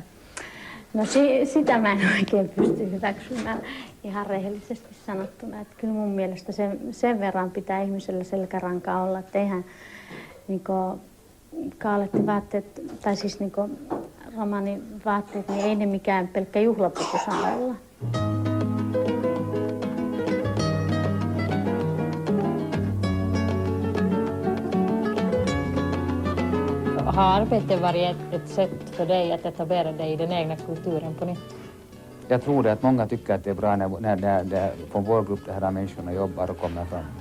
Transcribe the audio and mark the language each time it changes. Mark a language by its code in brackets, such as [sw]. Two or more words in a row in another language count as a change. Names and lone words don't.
[fi] No sitä mä en oikein pysty hyväksymään ihan rehellisesti sanottuna. Että kyllä mun mielestä sen verran pitää ihmisellä selkärankaa olla, että eihän niinku kaaletti-vaatteet, tai siis niinku romanivaatteet, niin ei ne mikään pelkkä juhlapuku saa olla. [sv] Har arbetet varit ett sätt för dig att etablera dig i den egna kulturen på nytt? Jag tror det att många tycker att det är bra när från vår grupp de här människorna jobbar och kommer framåt.